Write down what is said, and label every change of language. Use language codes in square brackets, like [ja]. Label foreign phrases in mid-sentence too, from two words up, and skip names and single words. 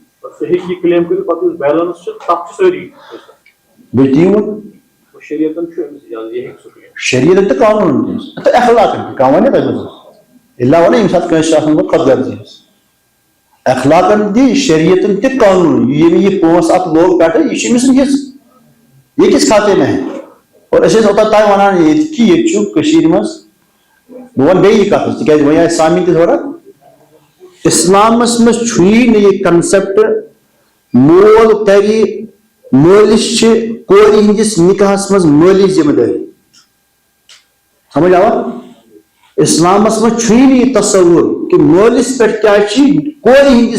[ks] بیٚیہِ تی ووٚن شریعتن تہٕ قانوٗنن تہٕ اخلاقن تہِ کانٛہہ وَنہِ تتھ منٛز اِلا وَنہٕ ییٚمہِ ساتہٕ کٲنٛسہِ چھُ آسان گوٚو خۄد غرضی حظ اخلاقن تہِ شریعتن تہِ قانوٗن ییٚمہِ یہِ پونٛسہٕ اتھ لوگ پٮ۪ٹھٕ یہِ چھُ أمۍ سُنٛد حصہٕ [ur] یہ کس کھاتے میں ہے [ks] اور أسۍ ٲسۍ اوٚتام تام ونان ییٚتہِ کہِ ییٚتہِ چھُ کٔشیٖرِ منٛز بہٕ وَنہٕ بیٚیہِ یہِ کتھ حظ تِکیٛازِ وۄنۍ آسہِ سامعیٖن تہِ تھوڑا اِسلامس منٛز چھُیی نہٕ یہِ کنسیپٹ مول کرِ مٲلِس چھِ کورِ ہٕنٛدِس نکاحس منٛز مٲلی ذمہٕ دٲری سمجھ آوا اسلامس منٛز چھُیی نہٕ یہِ تصوُر کہِ مٲلِس پٮ۪ٹھ کیٛاہ چھِ کورِ ہٕنٛدِس